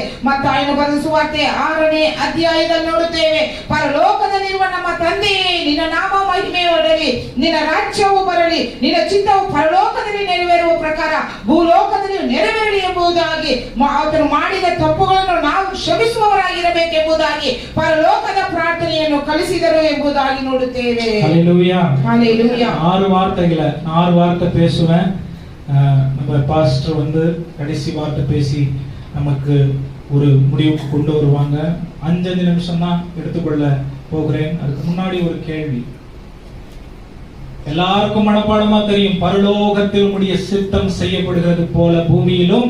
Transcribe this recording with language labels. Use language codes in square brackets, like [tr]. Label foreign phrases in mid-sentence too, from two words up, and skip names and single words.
[kn] ಮತ್ತಾಯನು ಬರೆದ ಸುವಾರ್ತೆ 6ನೇ ಅಧ್ಯಾಯದಲ್ಲಿ ನೋಡುತ್ತೇವೆ, ಪರಲೋಕದಲ್ಲಿರುವ ನಮ್ಮ ತಂದೆಯೇ, ನಿನ್ನ ನಾಮ ಮಹಿಮೆ ಹೊಡಲಿ, ನಿನ್ನ ರಾಜ್ಯವು ಬರಲಿ, ನಿನ್ನ ಚಿತ್ತವು ಪರಲೋಕದಲ್ಲಿ ನೆರವೇರುವ ಪ್ರಕಾರ ಭೂಲೋಕದಲ್ಲಿ ನೆರವೇರಲಿ ಎಂಬುದಾಗಿ ಆತನು ಮಾಡಿದ ತಪ್ಪುಗಳನ್ನು ನಾವು ಕ್ಷಮಿಸುವವರಾಗಿರಬೇಕೆಂಬುದಾಗಿ ಪರಲೋಕದ ಪ್ರಾರ್ಥನೆಯನ್ನು ಕಲಿಸಿದರು ಎಂಬುದಾಗಿ ನೋಡುತ್ತೇವೆ. [ta] ஹல்லேலூயா. ஹல்லேலூயா. 6 வார்த்தைகளை 6 வார்த்தை பேசுவேன். நம்ம பாஸ்டர் வந்து கடைசி வார்த்தை பேசி நமக்கு ஒரு முடிவுக்கு கொண்டு வருவாங்க. 5 நிமிஷம் தான் எடுத்துக்கொள்ள போகிறேன். அதுக்கு முன்னாடி ஒரு கேள்வி. எல்லாருக்கும் மனப்பாடமா தெரியும், பரலோகத்தில் உம்முடைய சித்தம் செய்யப்படுகிறது போல பூமியிலும்.